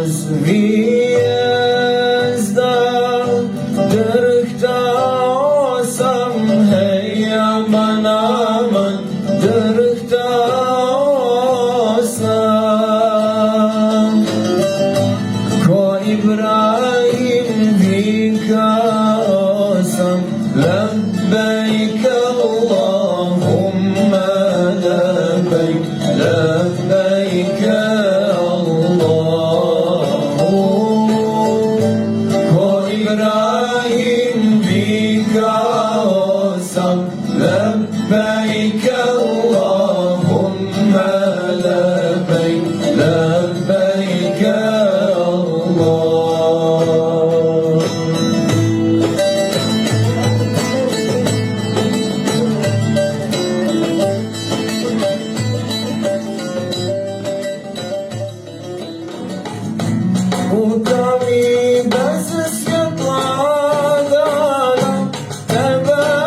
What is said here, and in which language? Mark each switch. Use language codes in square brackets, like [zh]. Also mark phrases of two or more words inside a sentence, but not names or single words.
[bs] zvijezda, drhtao sam, hej, aman, aman, drhtao sam. Ko Ibrahim vikao sam, [ar] لبيك اللهم لبيك لبيك اللهم [bs] ko Ibrahim vikao sam [ar] لبيك اللهم لبيك لبيك اللهم. [bs] Putovi bez svjetla dana tebe